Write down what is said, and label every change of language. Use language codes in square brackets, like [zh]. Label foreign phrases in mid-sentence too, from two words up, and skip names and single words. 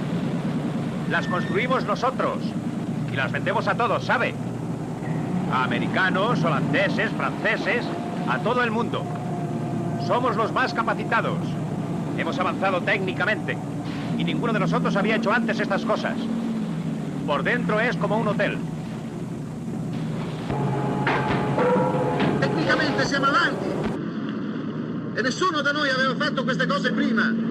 [es] Las construimos nosotros y las vendemos a todos, ¿sabe? A americanos, holandeses, franceses, a todo el mundo. Somos los más capacitados. Hemos avanzado técnicamente y ninguno de nosotros había hecho antes estas cosas. Por dentro es como un hotel. [it] Tecnicamente siamo avanti. E nessuno da noi aveva fatto queste cose prima.